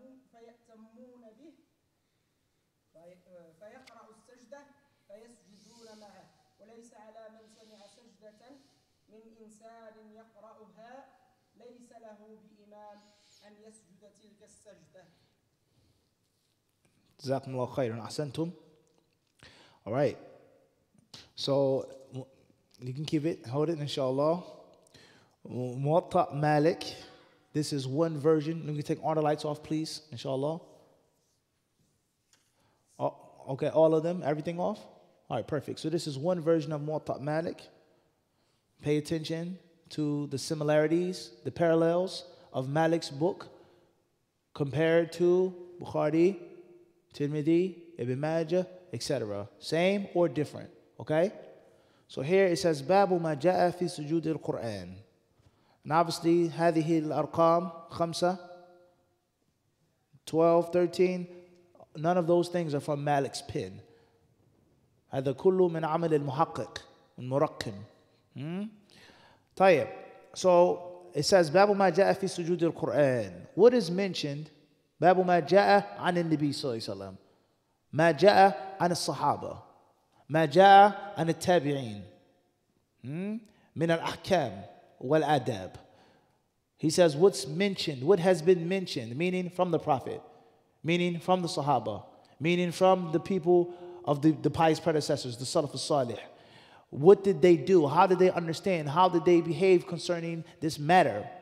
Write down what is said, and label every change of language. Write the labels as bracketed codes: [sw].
[ar] فيأتمون به فيقرأ السجدة فيسجدون معه وليس على من سمع سجدة من إنسان يقرأها ليس له بإمام أن يسجد تلك السجدة. جزاكم الله خيرا أحسنتم. [en] All right, so you can keep it, hold it inshallah. Muwatta Malik, this is one version. Let me take all the lights off please, inshallah. Oh, okay, all of them, everything off? All right, perfect. So this is one version of Muwatta Malik. Pay attention to the similarities, the parallels of Malik's book compared to Bukhari, Tirmidhi, Ibn Majah, etc. Same or different, okay? So here it says, [ar] Babu ma ja'a fi sujud al-Quran. [en] And obviously, [ar] هذه الأرقام [en] 5, 12, 13, none of those things are from Malik's pen. هذا كله من عمل المحقق, المرقم. [ar] طيب, [en] so it says, [ar] Babu ma ja'a fi sujud al-Quran. [en] What is mentioned? [ar] Babu ma ja'a an al-Nabi sallallahu alayhi wa sallam. ما جاء عن الصحابة ما جاء عن التابعين من الأحكام والآداب. [en] He says what's mentioned, what has been mentioned, meaning from the Prophet, meaning from the Sahaba, meaning from the people of the pious predecessors, the Salaf al-Salih. What did they do? How did they understand? How did they behave concerning this matter?